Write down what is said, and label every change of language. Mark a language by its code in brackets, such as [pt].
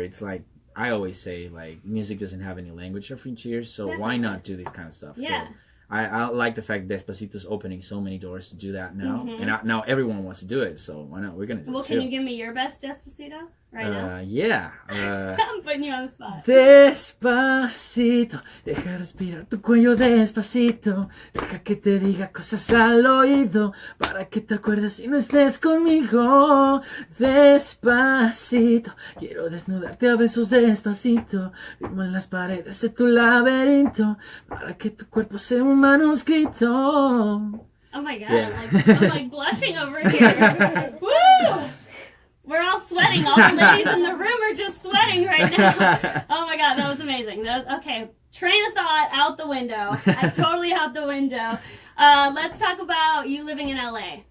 [en] It's like I always say, like music doesn't have any language of each ear, so why not do this kind of stuff? Yeah. So I like the fact that Despacito's opening so many doors to do that now, and now everyone wants to do it. So why not? We're gonna do it too. Well, can you give me your best Despacito right now? Yeah. I'm putting you on the spot. [es] Despacito, deja respirar tu cuello despacito, deja que te diga cosas al oído, para que te acuerdes si no estés conmigo. Despacito, quiero desnudarte a besos despacito, firmo en las paredes de tu laberinto, para que tu cuerpo sea un manuscrito. [en] Oh my god, Yeah. I'm like blushing over here. Woo! sweating. All the ladies in the room are just sweating right now. Oh my God, that was amazing. Okay, train of thought out the window. Totally out the window. Let's talk about you living in LA.